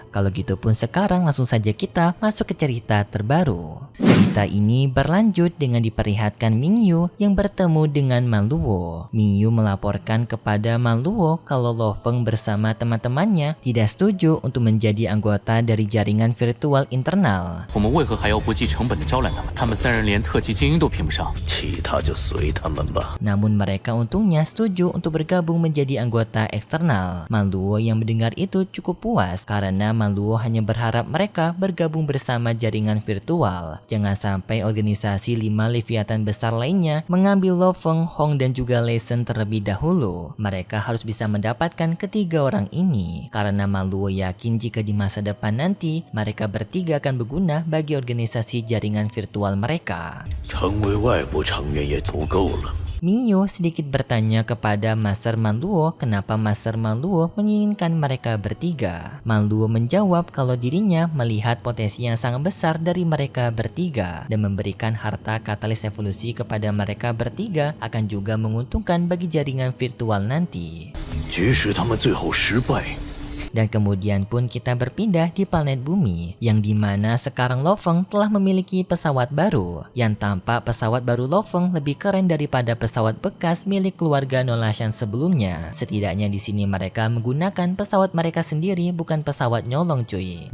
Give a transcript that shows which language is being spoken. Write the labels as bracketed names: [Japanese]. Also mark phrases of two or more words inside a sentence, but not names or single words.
[Indonesian] Kalau gitu pun sekarang langsung saja kita masuk ke cerita terbaru. Cerita ini berlanjut dengan diperlihatkan Mingyu yang bertemu dengan Man Luo. Mingyu melaporkan kepada Man Luo kalau Lo Feng bersama teman-temannya tidak setuju untuk menjadi anggota dari jaringan virtual internal. [Chinese] 我们为何还要不计成本的招揽他们？他们3人连特级精英都评不上，其他就随他们吧。 [Indonesian] Namun mereka untungnya setuju untuk bergabung menjadi anggota eksternal. Man Luo yang mendengar itu cukup puas karena Man Luo hanya berharap mereka bergabung bersama jaringan virtual. Jangan sampai organisasi 5 Leviathan besar lainnya mengambil Lo Feng, Hong, dan juga Lei Shen terlebih dahulu. Mereka harus bisa mendapatkan ketiga orang ini karena Man Luo yakin jika di masa depan nanti mereka bertiga akan berguna bagi organisasi jaringan virtual mereka. [Chinese] 成为外部成员也足够了。 [Indonesian] Mingyu sedikit bertanya kepada Master Man Luo kenapa Master Man Luo menginginkan mereka bertiga. Man Luo menjawab kalau dirinya melihat potensi yang sangat besar dari mereka bertiga dan memberikan harta katalis evolusi kepada mereka bertiga akan juga menguntungkan bagi jaringan virtual nanti. [Chinese] 即使他们最后失败。 [Indonesian] Dan kemudian pun kita berpindah di planet bumi, yang dimana sekarang Lo Feng telah memiliki pesawat baru, yang tampak pesawat baru Lo Feng lebih keren daripada pesawat bekas milik keluarga Nolashan sebelumnya. Setidaknya di sini mereka menggunakan pesawat mereka sendiri, bukan pesawat nyolong cuy.